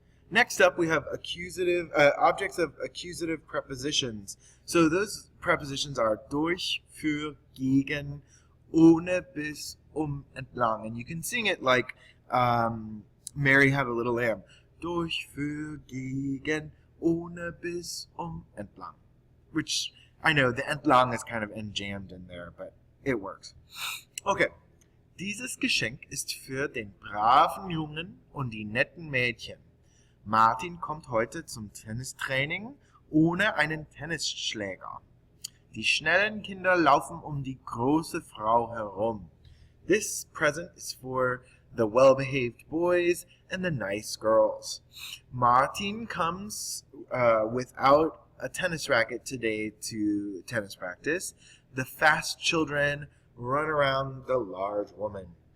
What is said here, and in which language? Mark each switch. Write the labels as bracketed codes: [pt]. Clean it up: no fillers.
[en] Next up, we have accusative objects of accusative prepositions. So those prepositions are durch, für, gegen, ohne, bis, entlang. And you can sing it like Mary Had a Little Lamb. [de] Durch, für, gegen, ohne, bis, entlang. [en] Which, I know, the entlang is kind of jammed in there, but it works. Okay. [de] Dieses Geschenk ist für den braven Jungen und die netten Mädchen. Martin kommt heute zum Tennistraining ohne einen Tennisschläger. Die schnellen Kinder laufen die große Frau herum. [en] This present is for the well-behaved boys and the nice girls. Martin comes without a tennis racket today to tennis practice. The fast children run around the large woman.